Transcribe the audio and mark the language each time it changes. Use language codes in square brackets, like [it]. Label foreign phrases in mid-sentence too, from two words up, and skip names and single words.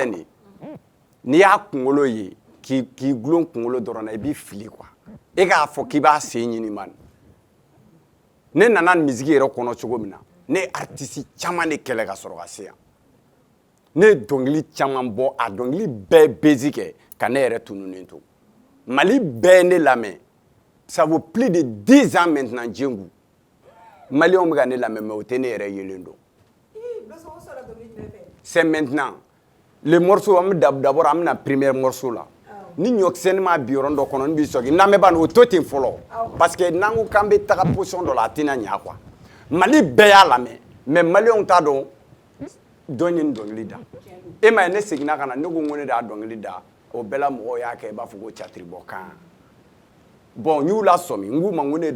[bm] nin ye n'i y'a kunkolo ye k'i gulon kunkolo dɔrɔn na i b'i fili quoi e k'a fɔ k'i b'a sen ɲini man ne nana misiki yɛrɛ kɔnɔ cogo min na ne ye artiste caman de kɛlɛ ka sɔrɔ ka se yan ne ye dɔnkili caman bɔ a dɔnkili bɛɛ bezi kɛ ka ne yɛrɛ tununen to Mali bɛɛ ne lamɛn [fr] ça vaut plus de 10 ans maintenant [bm] Djengu Maliens bɛ ka ne lamɛn mais o tɛ ne yɛrɛ yelen dɔn [fr] c'est maintenant les morceaux [bm] am d'abord am na [fr] premier morceau là [bm] ni ɲɔkisɛni ma bi yɔrɔ dɔ kɔnɔ n b'i sɔgin n'an bɛ ban o to ten fɔlɔ [fr] parce que [bm] n'an ko k'an bɛ taga position dɔ la a tɛna ɲa quoi Mali bɛɛ y'a lamɛn mais Maliens t'a dɔn dɔn ye dɔnkili da e ma ye ne seginna ka na ne ko n ko ne de y'a dɔnkili da o bɛɛ la mɔgɔw y'a kɛ i b'a fɔ ko catiribɔ kan bon n y'u la sɔmi n k'u ma n ko ne ye